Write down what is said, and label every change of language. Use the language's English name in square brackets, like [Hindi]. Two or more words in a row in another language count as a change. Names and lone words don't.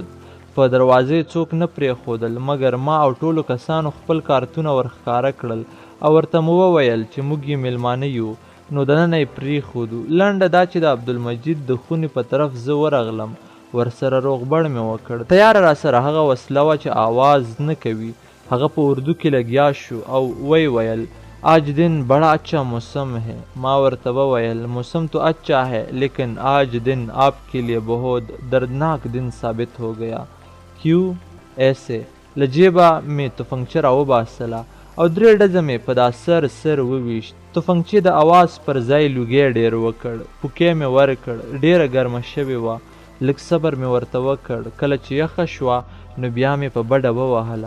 [Pashto] په دروازې څوک نه پرېښودل، مګر ما او ټولو کسانو خپل کارتونه ورښکاره کړل او ورته مو وویل چې موږ یې میلمانه یو. نو دننه یې پرېښودو. لنډه دا چې د عبدالمجید د خونې په طرف زه ورغلم. ورسره روغبړ مې وکړ. تیاره راسره هغه وسله وه چې آواز نه کوي. هغه په اردو کې لګیا شو او ویې ویل [Urdu] آج دن بڑا اچھا موسم ہے. [Pashto] ما ورته وویل [Urdu] موسم تو اچھا ہے لیکن آج دن آپ کے لیے بہت دردناک دن ثابت ہو گیا. کیوں ایسے؟ [Pashto] له جیبه مې تفنګچه راوباسله او 3 ډزه مې په دا سر وویشت. تفنګچې د اواز پر ځای لوګی ډېر وکړ. پوکې مې ورکړ. ډېره ګرمه شوې وه. لږ صبر مې ورته وکړ. کله چې یخه شوه نو بیا مې په بډه ووهله.